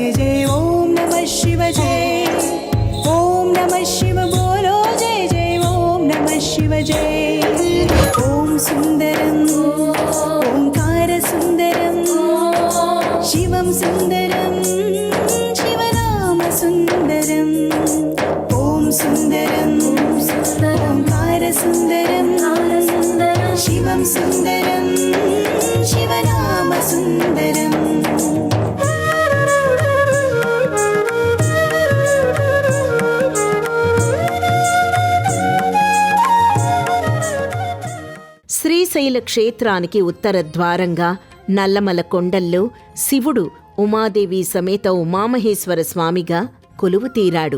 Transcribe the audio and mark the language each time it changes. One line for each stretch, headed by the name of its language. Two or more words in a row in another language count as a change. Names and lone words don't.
Hindi: जय ओम नमः शिव जय ओम नमः शिव बोलो जय जय ओम नमः शिव जय ओम सुंदरम ओंकार सुंदरम शिवम सुंदरम शिवनाम सुंदरम सुंदरम ओंकार सुंदरम शिवम सुंदरम शिवनाम सुंदरम
Telugu: శ్రీశైల క్షేత్రానికి ఉత్తర ద్వారంగా నల్లమల కొండల్లో శివుడు ఉమాదేవి సమేత ఉమామహేశ్వర స్వామిగా కొలువు తీరాడు.